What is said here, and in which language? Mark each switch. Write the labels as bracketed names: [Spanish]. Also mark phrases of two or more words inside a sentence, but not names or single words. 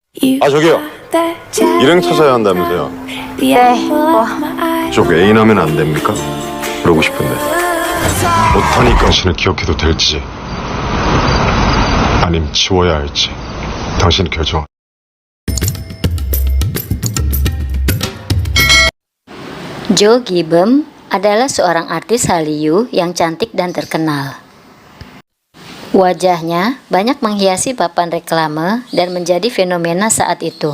[Korean] 아, 저기요. 일행 찾아야 한다면서요. 쪽 애인하면 안 됩니까? 그러고 싶은데. 못하니 당신을 기억해도 될지 아님 지워야 할지 당신 결정. [Indonesian] Jo Gi-beom adalah seorang artis Hallyu yang cantik dan terkenal. Wajahnya banyak menghiasi papan reklame dan menjadi fenomena saat itu.